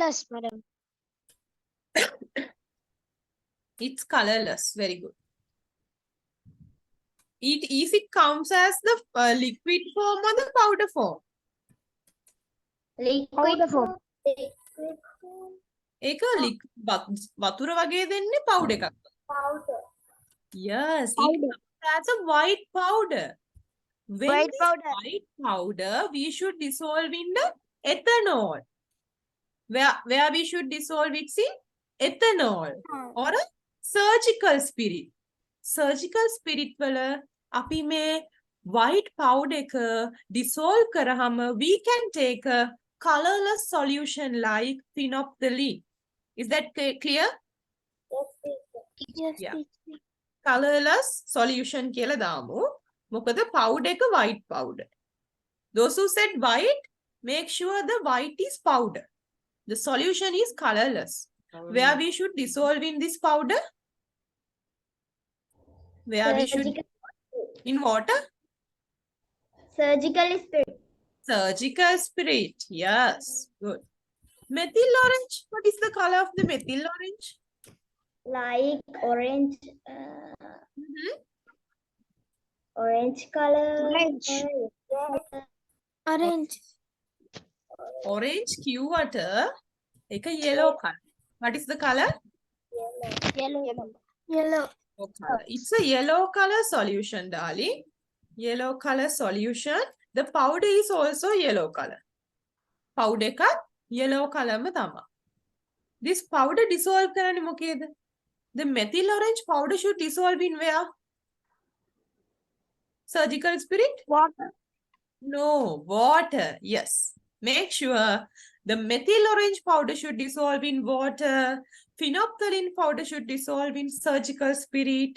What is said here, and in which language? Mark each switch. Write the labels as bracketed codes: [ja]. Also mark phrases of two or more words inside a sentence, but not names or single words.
[en] Colorless, madam. It's colorless. Very good. It comes as the liquid form or the powder form? Liquid form. Liquid form. [si] ඒක වතුර වගේ දෙන්නේ powder එකක්. [en] Powder. Yes, it comes as a white powder. When White this powder. white powder, we should dissolve in the ethanol. Where we should dissolve it in ethanol or a surgical spirit. Surgical spirit [si] වල අපි මේ [en] white powder එක dissolve කරාම we can take a colorless solution like phenolphthalein. Is that clear? Yes, teacher. Yes, Yeah. teacher. Colorless solution [si] කියලා දාමු. මොකද [en] powder එක white powder. Those who said white, make sure the white is powder. The solution is colorless. Where we should dissolve in this powder? Where we should in water? Surgical spirit. Surgical spirit. Yes. Good. Methyl orange. What is the color of the methyl orange? Like orange. Mhm. Orange color. Orange. Orange. Orange [si] කිව්වට ඒක [en] yellow color. What is the color? Yellow. Yellow. Color. It's a yellow color solution, darling. Yellow color solution. The powder is also yellow color. [si] Powder එක [en] yellow color [si] ම තමයි. [en] This powder dissolve [si] කරන්නේ මොකේද? [en] The methyl orange powder should dissolve in where? Surgical spirit? Water. No, water. Yes. Make sure the methyl orange powder should dissolve in water. Phenolphthalein powder should dissolve in surgical spirit.